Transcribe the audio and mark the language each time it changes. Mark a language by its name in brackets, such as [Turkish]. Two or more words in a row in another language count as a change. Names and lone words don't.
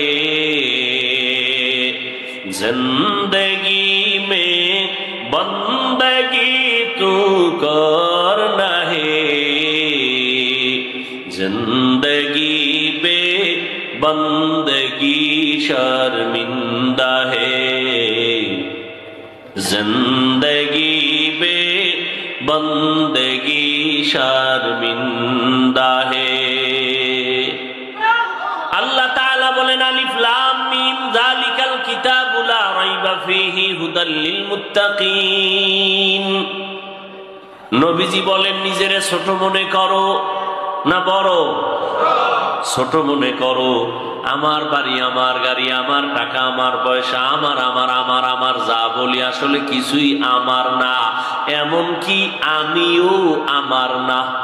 [Hindi] जिंदगी में बंदगी तू करना है, जिंदगी बे बंदगी शर्मिंदा है, जिंदगी बे बंदगी शर्मिंदा है। [Bangla] আল্লাহ তালা বলেন [Arabic] ألف لام ميم ذلك الكتاب لا ريب فيه هدى للمتقين. [Bangla] নবীজি বলেন, নিজেরে ছোট মনে করো না বড়? ছোট মনে করো। আমার বাড়ি, আমার গাড়ি, আমার টাকা, আমার পয়সা, আমার আমার আমার আমার যা বলি আসলে কিছুই আমার না, এমনকি আমিও আমার না।